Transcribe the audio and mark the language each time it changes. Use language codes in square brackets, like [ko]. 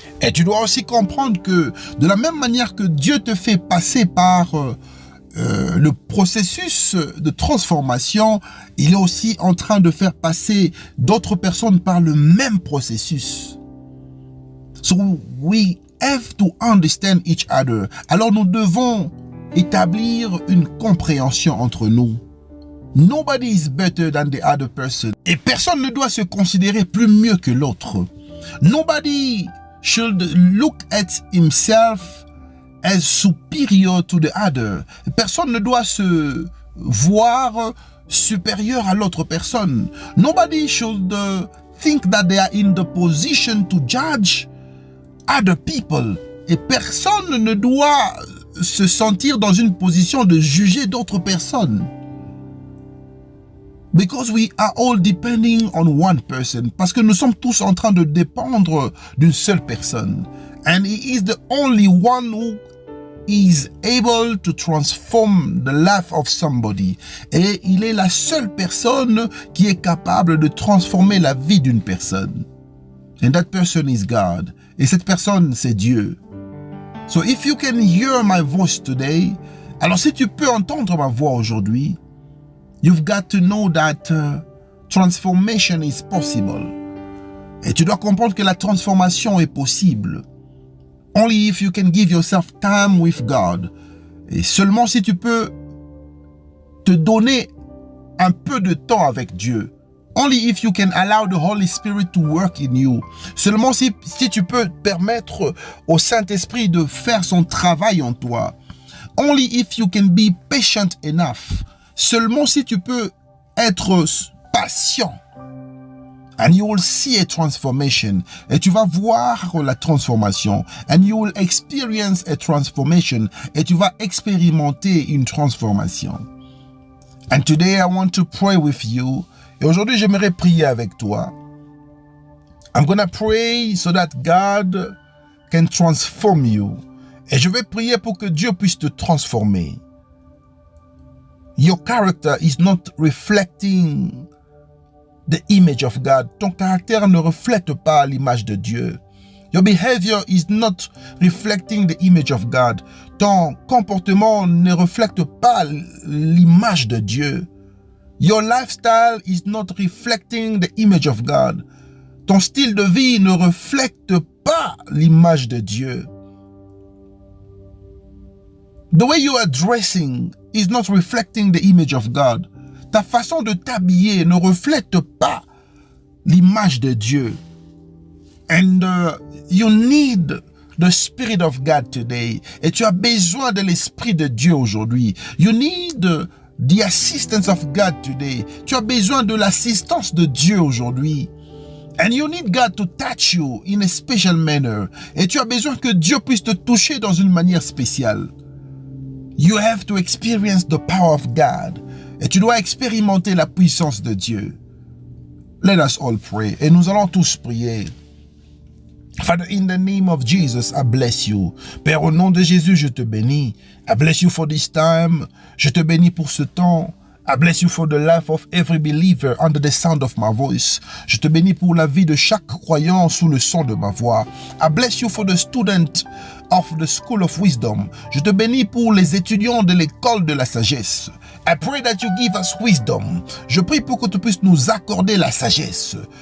[fr] Et tu dois aussi comprendre que de la même manière que Dieu te fait passer par le processus de transformation, il est aussi en train de faire passer d'autres personnes par le même processus. [en] So we have to understand each other. [fr] Alors nous devons établir une compréhension entre nous. [en] Nobody is better than the other person. [fr] Et personne ne doit se considérer plus mieux que l'autre. [en] Nobody should look at himself as superior to the other. [fr] Personne ne doit se voir supérieur à l'autre personne. [en] Nobody should think that they are in the position to judge other people. [fr] Et personne ne doit se sentir dans une position de juger d'autres personnes. [en] Because we are all depending on one person. [fr] Parce que nous sommes tous en train de dépendre d'une seule personne. [en] And he is the only one who is able to transform the life of somebody. [fr] Et il est la seule personne qui est capable de transformer la vie d'une personne. [en] And that person is God. [fr] Et cette personne, c'est Dieu. [en] So if you can hear my voice today, [fr] alors si tu peux entendre ma voix aujourd'hui, [en] you've got to know that transformation is possible. [fr] Et tu dois comprendre que la transformation est possible. [en] Only if you can give yourself time with God. [fr] Et seulement si tu peux te donner un peu de temps avec Dieu. [en] Only if you can allow the Holy Spirit to work in you. [fr] Seulement si tu peux permettre au Saint-Esprit de faire son travail en toi. [en] Only if you can be patient enough. [fr] Seulement si tu peux être patient. [en] And you will see a transformation. [fr] Et tu vas voir la transformation. [en] And you will experience a transformation. [fr] Et tu vas expérimenter une transformation. [en] And today I want to pray with you. [fr] Et aujourd'hui, j'aimerais prier avec toi. [en] I'm gonna pray so that God can transform you. [fr] Et je vais prier pour que Dieu puisse te transformer. [en] Your character is not reflecting the image of God. [fr] Ton caractère ne reflète pas l'image de Dieu. [en] Your behavior is not reflecting the image of God. [fr] Ton comportement ne reflète pas l'image de Dieu. [en] Your lifestyle is not reflecting the image of God. [fr] Ton style de vie ne reflète pas l'image de Dieu. [en] The way you are dressing is not reflecting the image of God. [fr] Ta façon de t'habiller ne reflète pas l'image de Dieu. [en] And you need the Spirit of God today. [fr] Et tu as besoin de l'Esprit de Dieu aujourd'hui. [en] You need the assistance of God today. [fr] Tu as besoin de l'assistance de Dieu aujourd'hui. [en] And you need God to touch you in a special manner. [fr] Et tu as besoin que Dieu puisse te toucher dans une manière spéciale. [en] You have to experience the power of God. [fr] Et tu dois expérimenter la puissance de Dieu. [en] Let us all pray. [fr] Et nous allons tous prier. [en] Father, in the name of Jesus, I bless you. [fr] Père, au nom de Jésus, je te bénis. [en] I bless you for this time. [fr] Je te bénis pour ce temps. [en] I bless you for the life of every believer under the sound of my voice. [fr] Je te bénis pour la vie de chaque croyant sous le son de ma voix. [en] I bless you for the student of the school of wisdom. [fr] Je te bénis pour les étudiants de l'école de la sagesse. [en] I pray that you give us wisdom. [fr] Je prie pour que tu puisses nous accorder la sagesse.